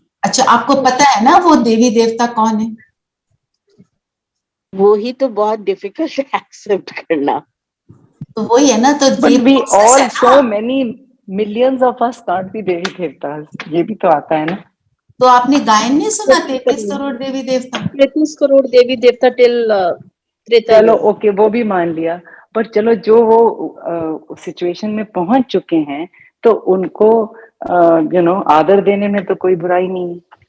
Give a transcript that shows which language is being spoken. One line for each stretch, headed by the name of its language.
Hindi: अच्छा, आपको पता है ना वो देवी देवता कौन है? वो ही तो बहुत डिफिकल्ट है एक्सेप्ट करना। तो वही है ना, तो
English: But we all so many millions of us can't be devi devta,
Hindi: ये भी तो आता है ना। तो आपने गायन नहीं सुना 33 करोड़ देवी देवता? 33 करोड़ देवी देवता टिल चलो ओके, वो भी मान लिया, पर चलो जो वो सिचुएशन में पहुंच चुके हैं तो उनको आदर देने में तो कोई बुराई नहीं है।